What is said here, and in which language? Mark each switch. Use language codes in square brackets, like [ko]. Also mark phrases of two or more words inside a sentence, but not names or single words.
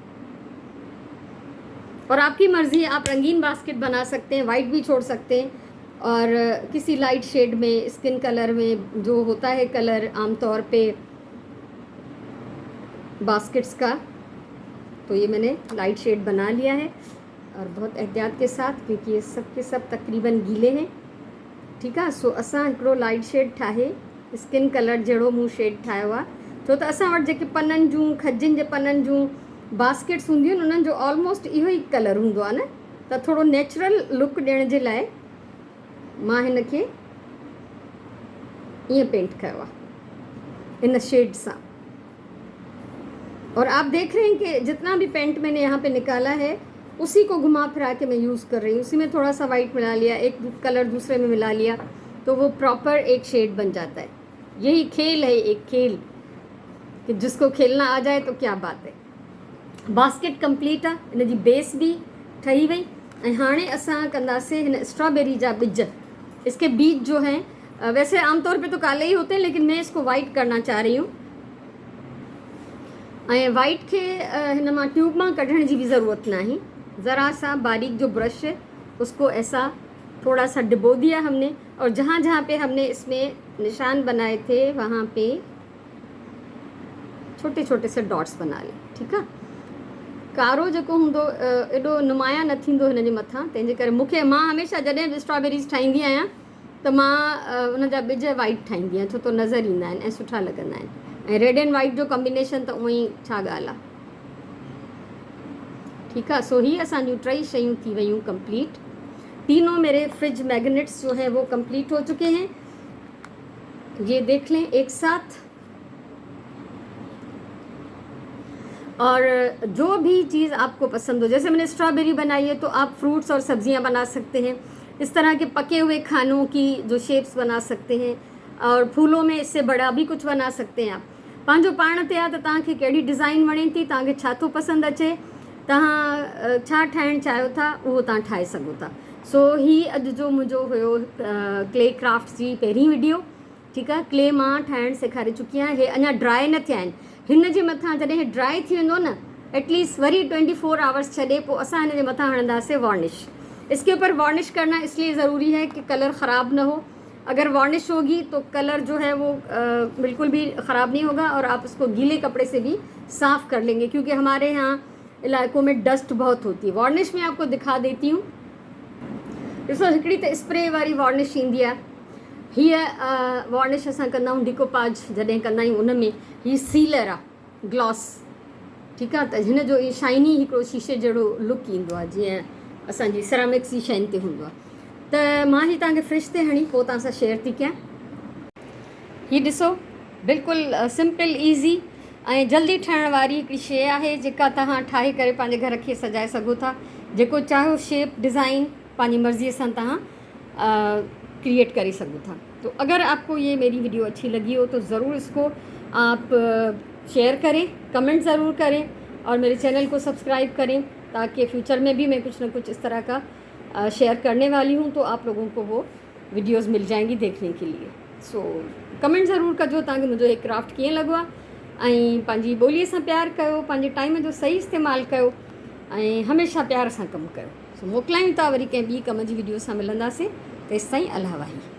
[ur] اور آپ کی مرضی، آپ رنگین باسکٹ بنا سکتے ہیں، وائٹ بھی چھوڑ سکتے ہیں، اور کسی [en] light shade [ur] میں, [en] skin color [ur] میں جو ہوتا ہے کلر عام طور پہ باسکٹس کا، تو یہ میں نے [en] light shade [ur] بنا لیا ہے اور بہت احتیاط کے ساتھ، کیونکہ یہ سب کے سب تقریباً گیلے ہیں. ٹھیک ہے, [sd] सो असां हिकिड़ो [en] light shade [sd] ठाहे, [en] skin color [sd] जहिड़ो मूं शेड ठाहियो आहे, छो त असां वटि जेके पननि जूं, खजनि जे पननि जूं बास्केट्स हूंदियूं आहिनि उन्हनि जो ऑलमोस्ट इहो ई कलर हूंदो आहे न, त थोरो [en] natural look [sd] ॾियण जे लाइ मां हिन खे ईअं पेंट कयो आहे इन शेड सां। [ur] اور آپ دیکھ رہے ہیں کہ جتنا بھی پینٹ میں نے یہاں پہ نکالا ہے اسی کو گھما پھرا کے میں یوز کر رہی ہوں. اسی میں تھوڑا سا وائٹ ملا لیا، ایک کلر دوسرے میں ملا لیا، تو وہ پراپر ایک شیڈ بن جاتا ہے. یہی کھیل ہے، ایک کھیل کہ جس کو کھیلنا آ جائے تو کیا بات ہے. [sd] बास्केट कंप्लीट है, इन जी बेस भी ठही वई। ऐं हाणे असां कंदासीं हिन स्ट्रॉबेरी जा बीज। [ur] اس کے بیج جو ہیں ویسے عام طور پہ تو کالے ہی ہوتے ہیں، لیکن میں اس کو وائٹ کرنا چاہ رہی ہوں. [sd] ऐं वाइट खे हिन मां ट्यूब मां कढण जी भी ज़रूरत नहीं, [ur] ذرا سا باریک جو برش ہے اس کو ایسا تھوڑا سا ڈبو دیا ہم نے، اور جہاں جہاں پہ ہم نے اس میں نشان بنائے تھے وہاں پہ چھوٹے چھوٹے سے ڈاٹس بنا لے. ٹھیک ہے, [sd] कारो जेको हूंदो एॾो नुमाया न थींदो हिन जे मथां, तंहिंजे करे मूंखे मां हमेशह जॾहिं बि स्ट्रॉबेरीज़ ठाहींदी आहियां त मां उन जा ॿिज वाइट ठाहींदी आहियां, छो त नज़र ईंदा आहिनि ऐं सुठा लॻंदा आहिनि। ऐं [en] red and white [sd] जो कॉम्बिनेशन त उअं ई छा ॻाल्हि आहे। [ur] ٹھیک ہے, [sd] सो ही असांजूं टई शयूं थी वयूं कंप्लीट। [ur] تینوں میرے [en] fridge magnets [ur] جو ہیں وہ کمپلیٹ ہو چکے ہیں، یہ دیکھ لیں ایک ساتھ. اور جو بھی چیز آپ کو پسند ہو، جیسے میں نے سٹرابیری بنائی ہے تو آپ فروٹس اور سبزیاں بنا سکتے ہیں، اس طرح کے پکے ہوئے کھانوں کی جو شیپس بنا سکتے ہیں، اور پھولوں میں اس سے بڑا بھی کچھ بنا سکتے ہیں آپ. [sd] पंहिंजो पाण ते आहे त तव्हांखे कहिड़ी डिज़ाइन वणे थी, तव्हांखे छा थो पसंदि अचे, तव्हां छा ठाहिणु चाहियो था उहो तव्हां ठाहे सघो था। सो ही अॼु जो मुंहिंजो हुयो [en] clay craft [sd] जी पहिरीं वीडियो। ठीकु आहे, क्ले मां ठाहिणु सेखारे चुकी आहियां। हे अञा ड्राई न थिया आहिनि, हिन जे मथां जॾहिं हे ड्राई थी वेंदो न, एटलीस्ट वरी 24 आवर्स छॾे पोइ असां हिन जे मथां हणंदासीं वार्निश। [ur] اس کے اوپر وارنش کرنا اس لیے ضروری ہے کہ کلر خراب نہ ہو. اگر وارنش ہوگی تو کلر جو ہے وہ بالکل بھی خراب نہیں ہوگا، اور آپ اس کو گیلے کپڑے سے بھی صاف کر لیں گے، کیونکہ ہمارے یہاں علاقوں میں ڈسٹ بہت ہوتی ہے. وارنش میں آپ کو دکھا دیتی ہوں, [sd] ॾिसो हिकिड़ी त स्प्रे वारी वार्निश ईंदी आहे, हीअ वार्निश असां कंदा आहियूं डिकोपाज जॾहिं कंदा आहियूं उन में, हीअ सीलर आहे ग्लॉस। ठीकु आहे, त हिन जो इहो शाइनी हिकिड़ो शीशे जहिड़ो लुक ईंदो आहे, जीअं असांजी सिरामिक्स जी शयुनि ते हूंदो आहे। त मां ही तव्हांखे फ्रिज ते हणी पोइ तव्हां सां शेयर थी कयां। हीअ ॾिसो बिल्कुलु [en] simple easy [sd] ऐं जल्दी ठहण वारी हिकिड़ी शइ आहे, जेका तव्हां ठाहे करे पंहिंजे घर खे सजाए सघो था। जेको चाहो शेप डिज़ाइन पंहिंजी मर्ज़ीअ सां तव्हां क्रिएट करे सघो था। [ur] تو اگر آپ کو یہ میری ویڈیو اچھی لگی ہو تو ضرور اس کو آپ شیئر کریں، کمنٹ ضرور کریں، اور میرے چینل کو سبسکرائب کریں، تاکہ فیوچر میں بھی میں کچھ نہ کچھ اس طرح کا شیئر کرنے والی ہوں، تو آپ لوگوں کو وہ ویڈیوز مل جائیں گی دیکھنے کے لیے. [sd] सो कमेंट ज़रूर कजो तव्हांखे मुंहिंजो हे क्राफ्ट कीअं लॻो आहे, ऐं पंहिंजी ॿोलीअ सां प्यार कयो, पंहिंजे टाइम जो सही इस्तेमालु कयो, ऐं हमेशह प्यार सां कमु कयो। सो मोकिलायूं था वरी कंहिं ॿी कम जी वीडियो सां मिलंदासीं, तेसिताईं अलाह वाही।